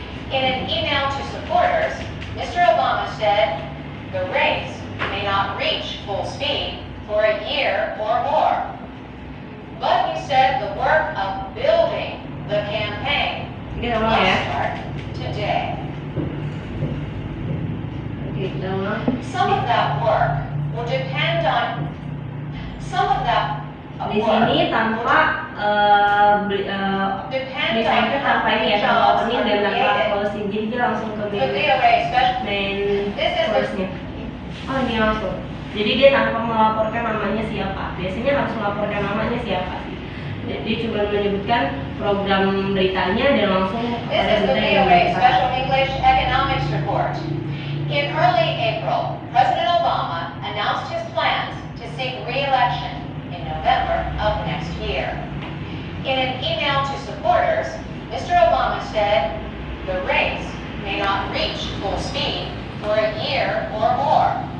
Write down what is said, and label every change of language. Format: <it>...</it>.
<en>In an email to supporters, Mr. Obama said, the race may not reach full speed for a year or more. But he said the work of building the campaign must start today. Some of that work will depend on</en> <id>Di sini tanpa desainnya tanpa ini ya, tanpa opening dan tanpa closing. Jadi dia langsung ke</id> <en>main course-</en> <id>nya. Oh ini langsung. Jadi dia tanpa melaporkan namanya siapa. Biasanya harus melaporkan namanya siapa sih. Dia cuma menyebutkan program beritanya dan langsung kepada berita yang Special English Economics Report.</id> <en>In early April, President Obama announced his plans to seek re-election in November of next year. In an email to supporters, Mr. Obama said, the race may not reach full speed for a year or more.</en>